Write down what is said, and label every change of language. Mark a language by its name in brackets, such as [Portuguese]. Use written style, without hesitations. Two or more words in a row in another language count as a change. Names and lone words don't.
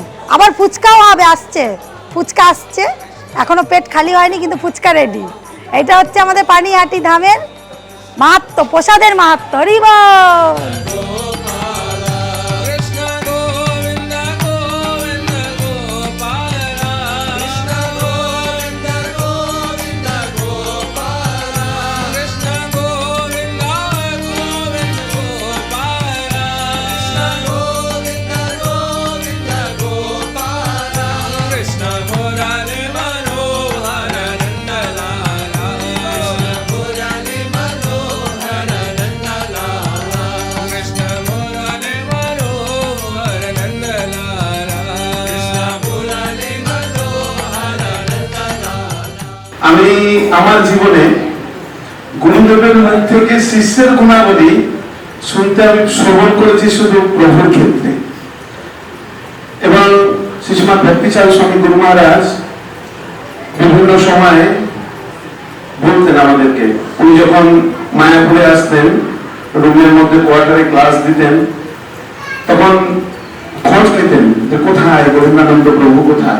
[Bangla] আবার ফুচকাও হবে, আসছে ফুচকা আসছে, এখনো পেট খালি হয়নি কিন্তু ফুচকা রেডি। এটা হচ্ছে আমাদের পানিহাটি ধামের মাহাত্ম্য, প্রসাদের মাহাত্ম্য। হরি বল। Krishna Govinda Govinda Gopala Krishna Govinda Govinda Gopala Krishna Govinda Govinda Gopala Krishna Govinda Govinda Gopala Krishna Murali Manohara Nanda Lala Krishna Murali Manohara Nanda Lala Krishna Murali Manohara Nanda Lala Krishna Murali Manohara Nanda Lala আমি আমার জীবনে গুরুদেবের মুখ থেকে শিষ্যের গুণাবলী শুনতে আমি শ্রবণ করেছি শুধু প্রভুর ক্ষেত্রে। এবং শ্রীশ্রীমৎ ভক্তিচাঁদ স্বামী গুরু মহারাজ বিভিন্ন সময়ে বলতেন আমাদেরকে, উনি যখন মায়াপুরে আসতেন, রুমের মধ্যে কোয়ার্টারে ক্লাস দিতেন, তখন খোঁজ নিতেন যে কোথায় গোবিন্দানন্দ প্রভু কোথায়।